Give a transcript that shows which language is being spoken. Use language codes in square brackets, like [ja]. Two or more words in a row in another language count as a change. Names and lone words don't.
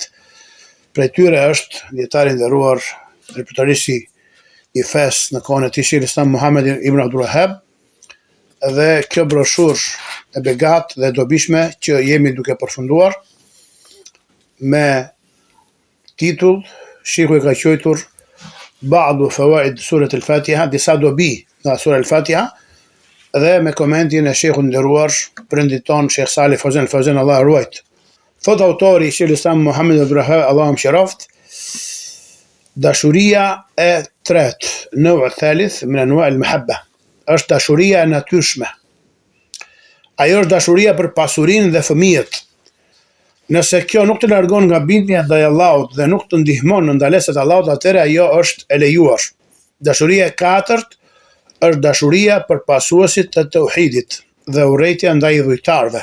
[sq] Prej tyre është dietari i nderuar, ripërtërishi i fesë në kohën e tij Sheikhul Islam Muhammad ibn Abdul Wahhab, dhe kjo broshurë e begat dhe dobishme që jemi duke përfunduar me titull Sheikhu e ka quajtur Ba'du Fawaid Surat al-Fatiha, disa dobi nga Sura al-Fatiha, dhe me komentin e sheikhut nderuar, prindit ton Sheikh Salih Fawzan al-Fawzan, Allah ruajt. Thot autori Sheikhul Islam Muhammad ibn Abdul Wahhab, Allah mëshiroft, dashuria e tretë, [ar] نوع الثالث من أنواع المحبة, [sq] është dashuria e natyrshme. Ajo është dashuria për pasurinë dhe fëmijët. Nëse kjo nuk të largon nga bindja ndaj Allahut dhe nuk të ndihmon në ndaleset e Allahut, atëherë ajo është e lejuar. Dashuria e katërt është dashuria për pasuesit të tauhidit dhe urrejtja ndaj idhujtarëve.